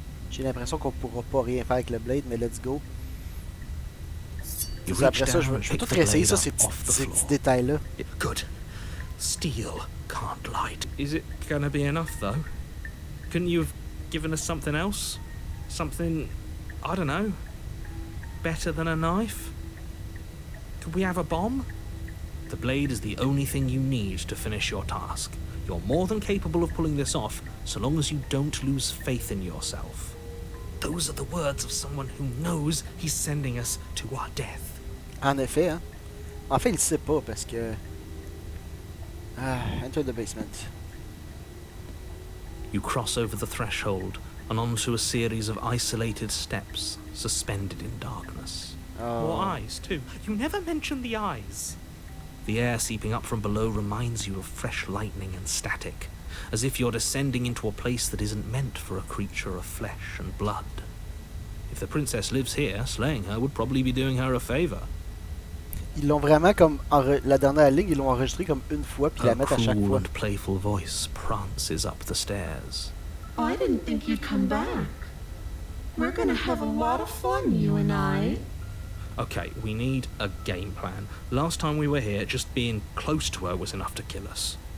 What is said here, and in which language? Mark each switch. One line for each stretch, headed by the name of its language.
French: J'ai l'impression qu'on pourra pas rien faire avec le blade, mais
English: let's go.
French: Après ça, je vais tout réessayer ça, ces petits détails-là.
English: Good. Steel can't light. Is it gonna be enough, though? Couldn't you have given us something else? Something, I don't know, better than a knife? Could we have a bomb? The blade is the only thing you need to finish your task. You're more than capable of pulling this off, so long as you don't lose faith in yourself. Those are the words of someone who knows he's sending us to our death.
French: En effet, hein. En fait, il sait pas parce que...
English: enter the basement. You cross over the threshold and onto a series of isolated steps, suspended in darkness. Oh. More eyes, too. You never mention the eyes. The air seeping up from below reminds you of fresh lightning and static, as if you're descending into a place that isn't meant for a creature of flesh and blood. If the princess lives here, slaying her would probably be doing her a favor.
French: Ils l'ont vraiment comme... La dernière ligne, ils l'ont enregistrée comme une fois, puis la mettent à chaque
English: A
French: fois.
English: cruel and playful voice prances up the stairs. I didn't think you'd come back. We're gonna have a lot of fun, you and I. Okay, we need a game plan. Last time we were here, just being close to her was enough to kill us.